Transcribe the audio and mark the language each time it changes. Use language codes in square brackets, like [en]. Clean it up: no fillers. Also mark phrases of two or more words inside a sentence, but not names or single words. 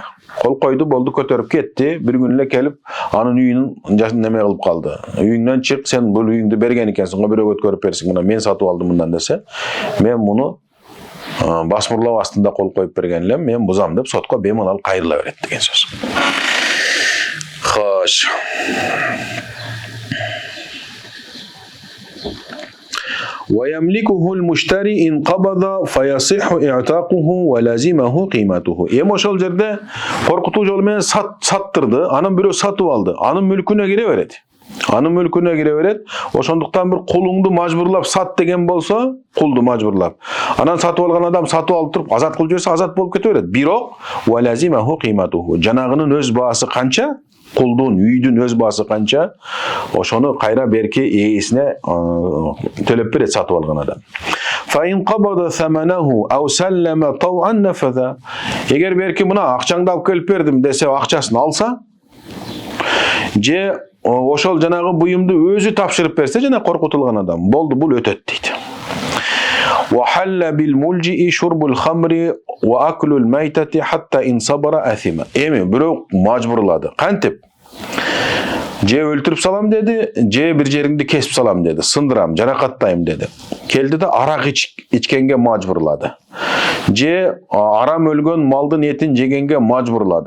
[ky] Кол койду, болду, көтөрүп кетти. Бир күн эле келип анын үйүнүн неме кылып калды. Үйүңдөн чык, сен бул үйүңдү берген экенсиң, бирөөгө өткөрүп берсиң, мына мен сатып алдым мындан десе, мен муну басмырлоо астында кол коюп берген элем, мен бузам деп сотко беймалал кайрыла берет деген сөз. Хош. [ar] ويملكه المشتري إن قبض فيصح إعتاقه ولازمه قيمته. [ky] Эми ошол жерде коркутуу жолу менен саттырды, анын бирөө сатып алды, анын мүлкүнө кире берет. Ошондуктан бир кулуңду мажбурлап сат деген болсо, кулду мажбурлап. Анан сатып алган адам сатып алып туруп азат кылып жиберсе, азат болуп кете берет. Бирок [ar] ولزمه قيمته. [ky] Жанагынын өз баасы канча? Кулдун, үйдүн өз баасы канча? Ошону кайра берки ээсине төлөп берет сатып алган адам. [ar] فإن قبض ثمنه أو سلمه طوعا نفذ. [ky] Эгер берки мына акчаңды алып келип бердим десе, акчасын алса, же ошол жанагы буюмду өзү тапшырып берсе, жана коркутулган адам, болду, бул өтөт дейт. [ar] وحل بالملجئ شرب الخمر وأكل الميتة حتى إن صبر أثما. [ky] Эми бирөө мажбурлады. Кантип? Же өлтүрүп салам деди, же бир жериңди кесип салам деди, сындырам, жаракаттайм деди. Келди да арак ичкенге мажбурлады. Же арам өлгөн малдын этин жегенге мажбурлады.